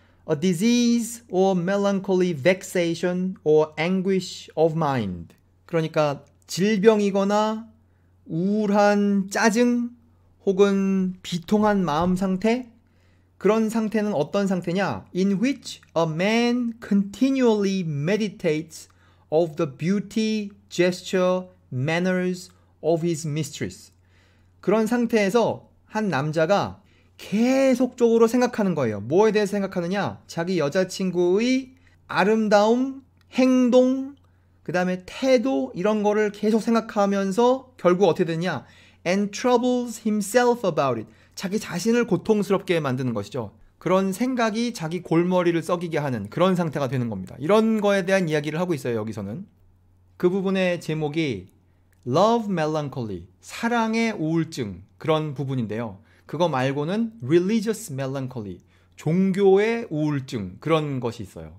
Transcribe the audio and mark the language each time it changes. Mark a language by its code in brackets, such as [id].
[en] A disease or melancholy vexation or anguish of mind. [ko] 그러니까 질병이거나 우울한 짜증 혹은 비통한 마음 상태, 그런 상태는 어떤 상태냐? [en] In which a man continually meditates of the beauty, gesture, manners of his mistress. [ko] 그런 상태에서 한 남자가 계속적으로 생각하는 거예요. 뭐에 대해서 생각하느냐? 자기 여자친구의 아름다움, 행동, 그 다음에 태도, 이런 거를 계속 생각하면서 결국 어떻게 되냐? [en] And troubles himself about it. [ko] 자기 자신을 고통스럽게 만드는 것이죠. 그런 생각이 자기 골머리를 썩이게 하는 그런 상태가 되는 겁니다. 이런 거에 대한 이야기를 하고 있어요, 여기서는. 그 부분의 제목이 [en] love melancholy, [ko] 사랑의 우울증 그런 부분인데요. 그거 말고는 [en] religious melancholy, [ko] 종교의 우울증 그런 것이 있어요.